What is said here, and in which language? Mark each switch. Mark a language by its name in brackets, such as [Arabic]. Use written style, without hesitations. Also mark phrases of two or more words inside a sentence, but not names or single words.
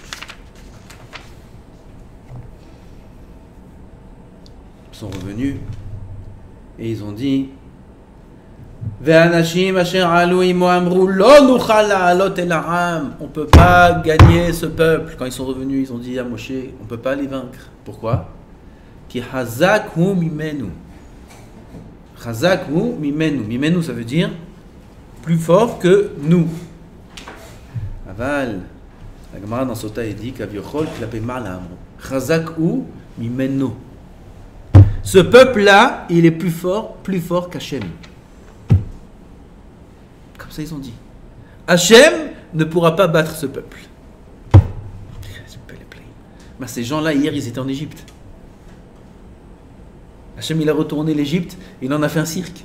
[French] Ils sont revenus et ils ont dit on ne peut pas gagner ce peuple. Quand ils sont revenus, ils ont dit à Moshe, on ne peut pas les vaincre. Pourquoi? [Hebrew] כי חזק הוא ממנו. חזק הוא ממנו. Mimenu, [French] ça veut dire plus fort que nous. Aval. La Gemara dans Sota est dit qu' [Hebrew] כביכול כלפי מעלה. חזק הוא ממנו. [French] Ce peuple-là, il est plus fort qu'Hachem. Comme ça, ils ont dit. Hachem ne pourra pas battre ce peuple. Ben, ces gens-là, hier, ils étaient en Égypte. Hachem, il a retourné l'Égypte, il en a fait un cirque.